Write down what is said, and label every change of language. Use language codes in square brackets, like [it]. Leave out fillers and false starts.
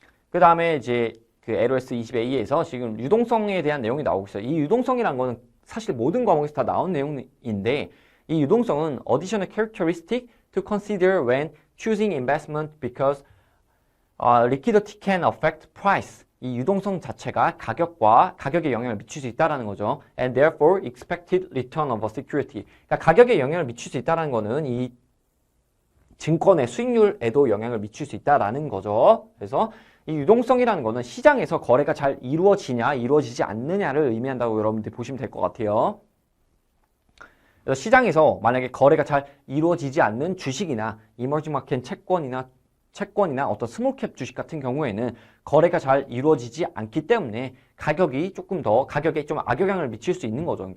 [ko] 그 다음에 이제 그 LOS 20A에서 지금 유동성에 대한 내용이 나오고 있어요. 이 유동성이란 거는 사실 모든 과목에서 다 나온 내용인데 이 유동성은 [en] additional characteristic to consider when choosing investment because liquidity can affect price. [ko] 이 유동성 자체가 가격에 영향을 미칠 수 있다라는 거죠. [en] And therefore expected return of a security. [ko] 그러니까 가격에 영향을 미칠 수 있다라는 거는 이 증권의 수익률에도 영향을 미칠 수 있다라는 거죠. 그래서 이 유동성이라는 거는 시장에서 거래가 잘 이루어지냐, 이루어지지 않느냐를 의미한다고 여러분들이 보시면 될 것 같아요. 그래서 시장에서 만약에 거래가 잘 이루어지지 않는 주식이나 이머징 마켓 채권이나 어떤 스몰캡 주식 같은 경우에는 거래가 잘 이루어지지 않기 때문에 가격에 좀 악영향을 미칠 수 있는 거죠.